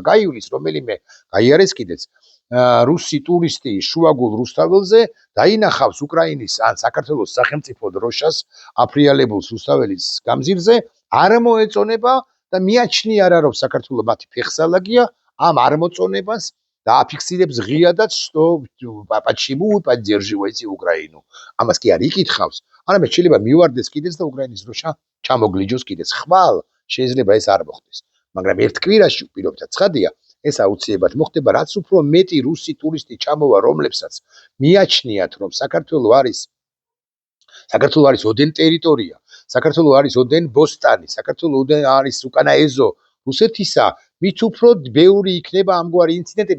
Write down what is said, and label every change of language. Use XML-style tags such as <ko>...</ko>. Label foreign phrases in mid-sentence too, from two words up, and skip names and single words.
<ka>გაივლის რომელიმე გაიარეს კიდეც რუსი ტურისტი შუაგულ რუსთაველზე დაინახავს უკრაინის ან საქართველოს სახელმწიფო დროშას აფრიალებულს რუსთაველის გამზირზე, არ მოეწონება და მიაჩნია რა რომ საქართველოს მათი ფეხსალაგია, ამ არ მოწონებას დააფიქსირებს ღიადაც,</ka> <ru>что почему поддерживаете Украину.</ru> <ka>ამას კი არ იკითხავს, არამედ შეიძლება მივარდეს კიდეც და უკრაინის დროშა ჩამოგლიჯოს კიდეც. ხვალ შეიძლება ეს არ მოხდეს, მაგრამ ერთ კვირაში პირობითად ცხადია, ეს აუცილებლად მოხდება, რაც უფრო მეტი რუსი ტურისტი ჩამოვა, რომლებსაც მიაჩნიათ, რომ საქართველოს არის ოდენ ტერიტორია, საქართველოს არის ოდენ ბოსტანი, საქართველოს ოდენ არის უკანა ეზო რუსეთისა, მით უფრო ბევრი იქნება ამგვარი ინციდენტები.</ka>